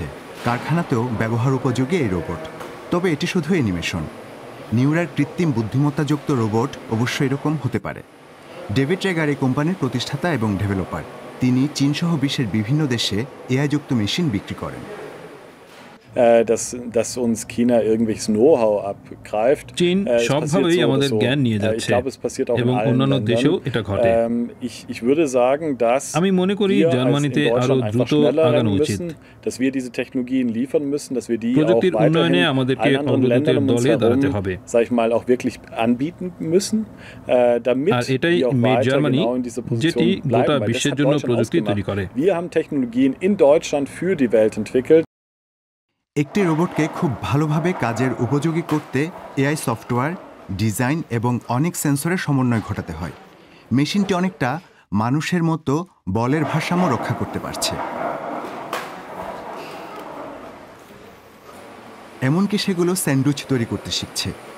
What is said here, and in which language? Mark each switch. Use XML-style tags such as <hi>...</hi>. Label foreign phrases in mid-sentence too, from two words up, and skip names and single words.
<bn>কারখানাতেও ব্যবহার উপযোগী এই রোবট। তবে এটি শুধু অ্যানিমেশন। নিউরার কৃত্রিম বুদ্ধিমত্তাযুক্ত রোবট অবশ্য এরকম হতে পারে। ডেভিড ট্রেগার এই কোম্পানির প্রতিষ্ঠাতা এবং ডেভেলপার। তিনি চীনসহ বিশ্বের বিভিন্ন দেশে এআই-যুক্ত মেশিন বিক্রি করেন।</bn> <de>dass uns China irgendwelches Know-how abgreift.</de> <bn>চীন সবভাবেই আমাদের জ্ঞান নিয়ে যাচ্ছে এবং অন্যান্য দেশেও এটা ঘটে।</bn> <de>Ich würde sagen, dass</de> <bn>আমি মনে করি জার্মানিতে আরো দ্রুত আগানো উচিত।</bn> <de>Dass wir diese Technologien liefern müssen, dass wir die auch</de> <bn>প্রযুক্তির উন্নয়নে আমাদেরকে অগ্রগতির দলে দাঁড়াতে হবে।</bn> <de>Sag ich mal auch wirklich anbieten müssen, damit</de> <bn>আর এটাই মেড জার্মানি, যেটি গোটা বিশ্বের জন্য প্রযুক্তি তৈরি করে।</bn> <de>Wir haben Technologien in Deutschland für die Welt entwickelt.</de> <bn>একটি রোবটকে খুব ভালোভাবে কাজের উপযোগী করতে</bn> <en>AI software,</en> <bn>ডিজাইন এবং অনেক সেন্সরের সমন্বয় ঘটাতে হয়। মেশিনটি অনেকটা মানুষের মতো বলের ভারসাম্য রক্ষা করতে পারছে। এমনকি সেগুলো স্যান্ডউইচ তৈরি করতে শিখছে।</bn>